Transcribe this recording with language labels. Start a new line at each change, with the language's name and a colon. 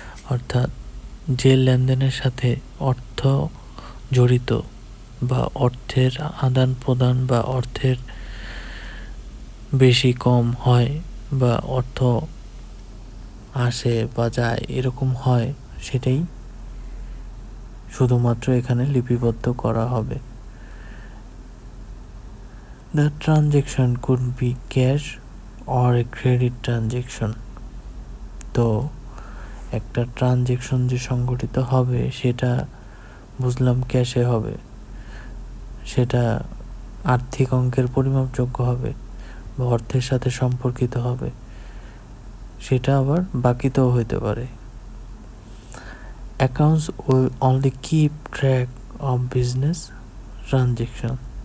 Bangla: অর্থাৎ যে লেনদেনের সাথে অর্থ জড়িত বা অর্থের আদান প্রদান বা অর্থের বেশি কম হয় বা অর্থ আসে বা যায় এরকম হয়, সেটাই শুধুমাত্র এখানে লিপিবদ্ধ করা হবে।
English: The transaction could be cash or a credit transaction.
Bangla: তো একটা ট্রানজ্যাকশন যে সংগঠিত হবে সেটা বুঝলাম ক্যাশে হবে, সেটা আর্থিক অঙ্কের পরিমাপযোগ্য হবে বা অর্থের সাথে সম্পর্কিত হবে, সেটা আবার বাকিতেও হইতে পারে।
English: Accounts will only keep track of business transactions.